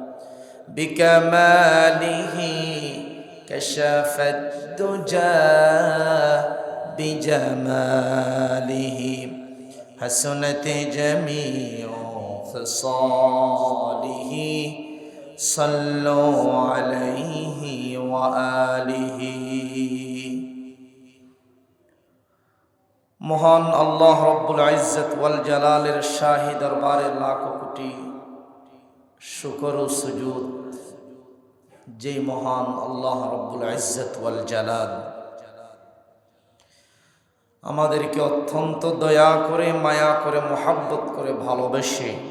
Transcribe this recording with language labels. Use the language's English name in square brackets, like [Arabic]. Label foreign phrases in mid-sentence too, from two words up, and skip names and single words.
[Arabic] بکمالہ کشف الدجا بجمالہ حسنت جمیع خصالہ صلوا علیہ وآلہ [Bangla] মহান আল্লাহ [Arabic] رب العزة والجلال [Bangla] শাহী দরবারে লাখো কোটি শুকর ও সুজুদ যে মহান আল্লাহ [Arabic] رب العزة والجلال [Bangla] আমাদেরকে অত্যন্ত দয়া করে মায়া করে মোহাব্বত করে ভালোবেসে